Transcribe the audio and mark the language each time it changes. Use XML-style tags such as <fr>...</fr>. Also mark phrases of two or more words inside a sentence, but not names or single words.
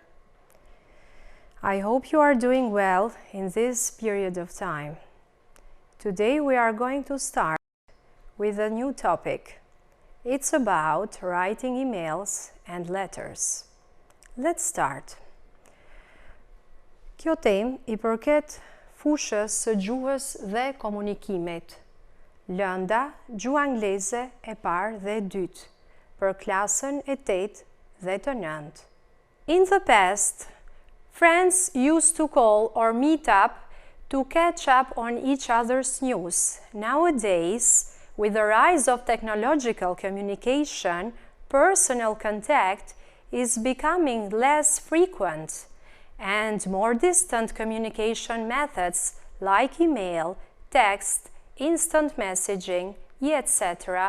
<en>I hope you are doing well in this period of time. Today we are going to start with a new topic. It's about writing emails and letters. Let's start.</en> <sq>Kjo temë i përket fushës së gjuhës dhe komunikimit. Lënda, gjuha angleze e parë dhe e dytë, për klasën e 8 dhe të 9.</sq> <en>In the past, friends used to call or meet up to catch up on each other's news. Nowadays, with the rise of technological communication, personal contact is becoming less frequent, and more distant communication methods like email, text, instant messaging, etc.</en>